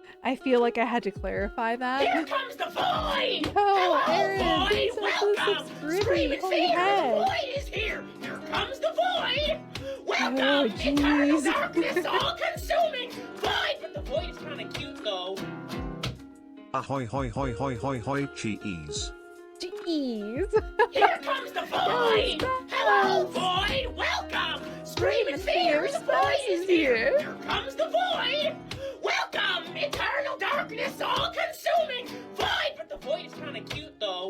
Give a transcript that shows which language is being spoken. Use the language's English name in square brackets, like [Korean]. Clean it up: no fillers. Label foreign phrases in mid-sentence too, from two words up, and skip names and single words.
[English] I feel like I had to clarify that. Here comes the void! Oh, Hello, Aaron, void! Welcome! Scream and fear! The void is here! Here comes the void! Welcome! Eternal darkness, all-consuming! Void! But the void is kind of cute, though. Ahoy, hoy, hoy, hoy, hoy, hoy, cheese. Jeez. Here comes the void! Hello, void! Welcome! scream in fear, Spice is here! Here comes the void! Welcome, eternal darkness, all-consuming! Void! But the void is kinda cute, though.